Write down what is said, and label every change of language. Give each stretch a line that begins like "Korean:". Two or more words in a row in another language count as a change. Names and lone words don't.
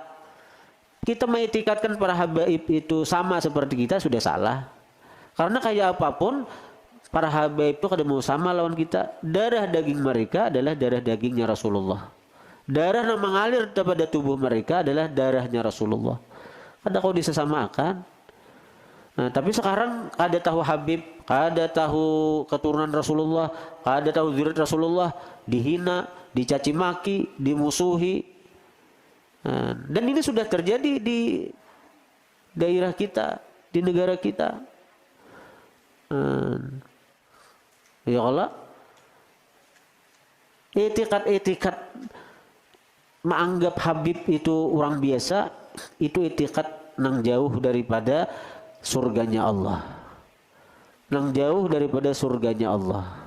Indonesian: Kita mengetikatkan para habaib itu sama seperti kita sudah salah. Karena kayak apapun para habaib itu kada mau sama lawan kita. Darah daging mereka adalah darah dagingnya Rasulullah. Darah yang mengalir pada tubuh mereka adalah darahnya Rasulullah. Kada kau disesamakan. Nah, tapi sekarang kada tahu Habib, kada tahu keturunan Rasulullah, kada tahu zuriat Rasulullah, dihina, dicaci maki, dimusuhi. Nah, dan ini sudah terjadi di daerah kita, di negara kita. Ya Allah, etikat menganggap Habib itu orang biasa, itu etikat nang jauh daripada surganya Allah, nang jauh daripada surganya Allah.